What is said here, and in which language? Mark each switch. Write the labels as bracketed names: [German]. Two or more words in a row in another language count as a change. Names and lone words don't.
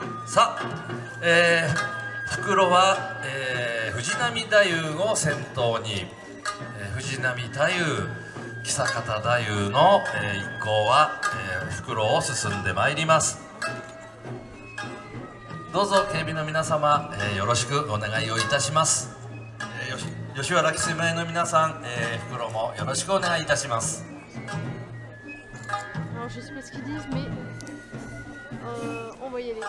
[Japanese] さあ、袋は、藤波太夫を先頭に、藤波太夫、久方太夫の、一行は、袋を進んでまいります。どうぞ警備の皆様、よろしくお願いをいたします。吉原キスマイの皆さん、袋もよろしくお願いいたします。 [French] Alors je sais pas ce qu'ils disent mais on va y aller.